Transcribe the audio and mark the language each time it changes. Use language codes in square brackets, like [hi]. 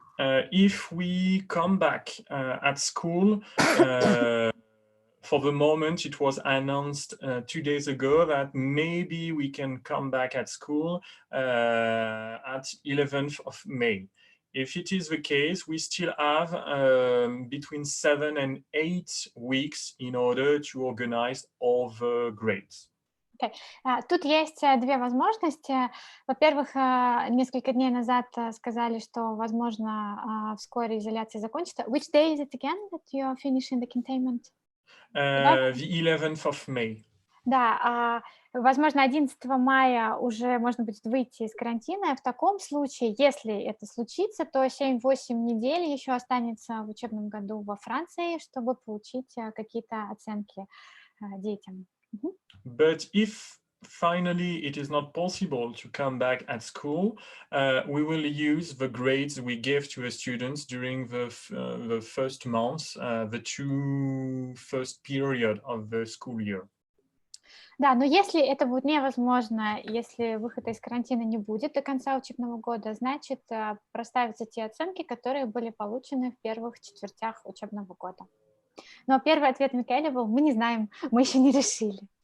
[en] If we come back at school, for the moment it was announced 2 days ago that maybe we can come back at school at 11th of May. If it is the case, we still have between 7 and 8 weeks in order to organize all the grades. Okay. [ru] Тут есть две возможности. Во-первых, несколько дней назад сказали, что, возможно, вскоре изоляция закончится. [en] Which day is it again that you are finishing the containment? The 11th of May. [ru] Да, возможно, 11 мая уже можно будет выйти из карантина. В таком случае, если это случится, то 7-8 недель еще останется в учебном году во Франции, чтобы получить какие-то оценки детям. [en] But if finally it is not possible to come back at school, we will use the grades we gave to the students during the first months, the 2 first period of the school year. [ru] Да, но если это будет невозможно, если выхода из карантина не будет до конца учебного года, значит, проставятся те оценки, которые были получены в первых четвертях учебного года. Но первый ответ Микаэля был: мы не знаем, мы еще не решили.